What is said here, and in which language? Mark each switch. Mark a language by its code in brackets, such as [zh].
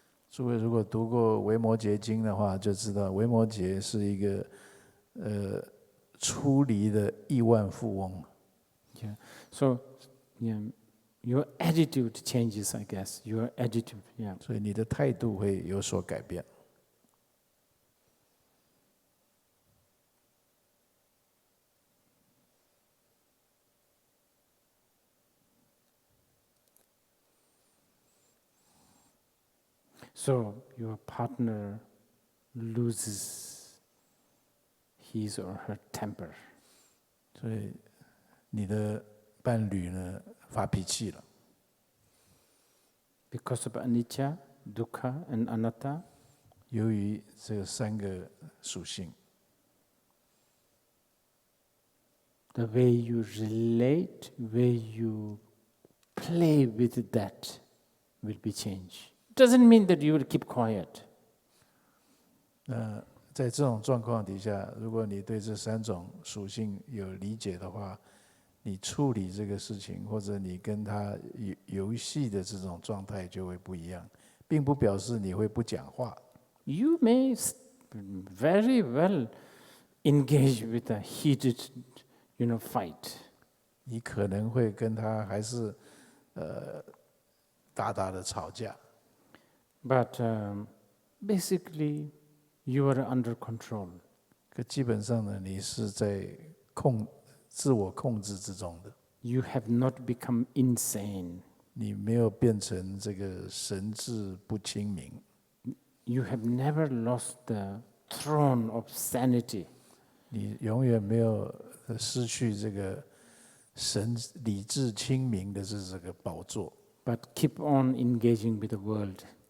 [zh] 诸位如果读过《维摩诘经》的话，就知道维摩诘是一个出离的亿万富翁。 [en] Yeah. So, your attitude changes, I guess. Your attitude, yeah. [zh] 所以你的态度会有所改变。 [en] So your partner loses his or her temper. [zh] 所以你的伴侣呢发脾气了。 [en] Because of anicca, dukkha, and anatta. [zh] 由于这三个属性。 [en] The way you relate, way you play with that will be changed. Doesn't mean that you will keep quiet. [zh] 那在这种状况底下，如果你对这三种属性有理解的话，你处理这个事情，或者你跟他游戏的这种状态就会不一样，并不表示你会不讲话。 [en] You may very well engage with a heated, fight. [zh] 你可能会跟他还是大大的吵架。 [en] But basically, you are under control. [zh] 可基本上呢，你是在自我控制之中的。 [en] You have not become insane. [zh] 你没有变成这个神志不清明。 [en] You have never lost the throne of sanity. [zh] 你永远没有失去这个理智清明的这个宝座。 [en] But keep on engaging with the world,